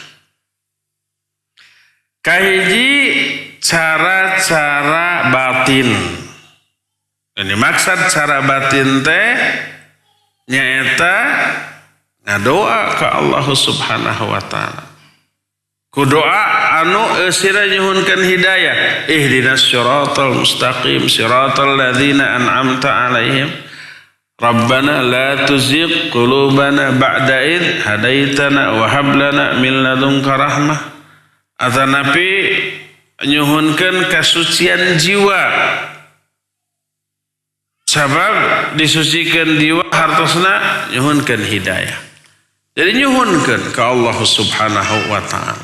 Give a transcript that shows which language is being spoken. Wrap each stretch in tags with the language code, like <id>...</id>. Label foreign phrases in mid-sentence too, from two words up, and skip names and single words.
<su>Kahiji cara-cara batin.</su> <id>Ini maksud</id> <su>cara batin teh nyaeta ngadoa ke Allah</su> <ar>سبحانه وتعالى.</ar> <su>Ku doa anu eusira nyuhunkeun hidayah.</su> <ar>اهدنا الصراط المستقيم صراط الذين أنعمت عليهم. ربنا لا تزغ قلوبنا بعد إذ هديتنا وهب لنا من لدنك رحمة.</ar> <su>Atanapi nyuhunkeun kasucian jiwa. Sabab disucikeun jiwa hartosna nyuhunkeun hidayah. Jadi nyuhunkeun ka Allah</su> <ar>سبحانه وتعالى.</ar>